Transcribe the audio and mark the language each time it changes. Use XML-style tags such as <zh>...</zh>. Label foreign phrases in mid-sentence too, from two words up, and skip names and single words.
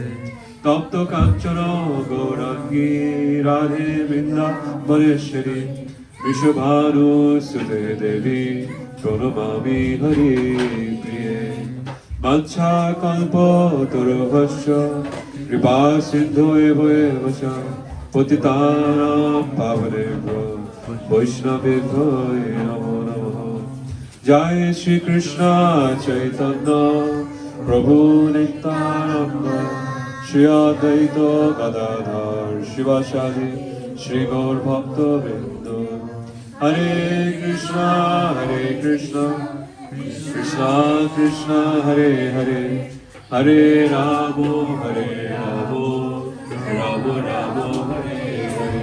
<sa>তপ্ত কাঞ্চন গৌরাঙ্গী রাধে বৃন্দাবনেশ্বরী বিশ্বভানুসুতে দেবী প্রণমামি হরি প্রিয়ে। বাঞ্ছা কল্প তরুভস্য কৃপা সিন্ধু এব চ পতিতানাং পাবনেভ্যো বৈষ্ণবেভ্যো নমো নমঃ। জয় শ্রী কৃষ্ণ চৈতন্য প্রভু নিত্যানন্দ শ্রী অদ্বৈত গদাধর শিবাসাদি শ্রী গৌর ভক্তবৃন্দ। হরে কৃষ্ণ কৃষ্ণ কৃষ্ণ হরে হরে হরে রাম রাম রাম হরে হরে।</sa>